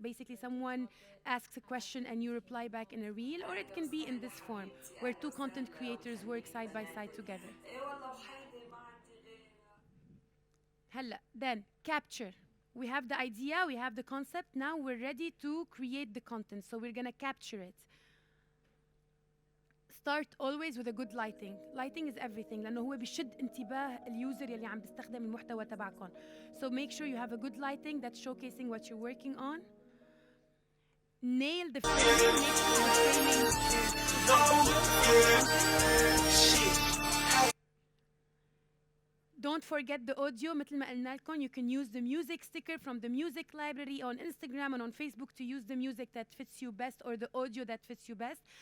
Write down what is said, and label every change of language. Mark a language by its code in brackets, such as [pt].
[en] Basically, someone asks a question and you reply back in a reel, or it can be in this form, where two content creators work side by side together. هلا, then capture. We have the idea, we have the concept, now we're ready to create the content. So we're gonna capture it. Start always with a good lighting. Lighting is everything [ar] لأنه هو بيشد انتباه اليوزر يلي عم بيستخدم المحتوى تبعكم. [en] So make sure you have a good lighting that's showcasing what you're working on. Nail the framing. Make sure the framing Don't forget the audio. [ar] مثل ما قلنا لكم, [en] you can use the music sticker from the music library on Instagram and on Facebook to use the music that fits you best or the audio that fits you best.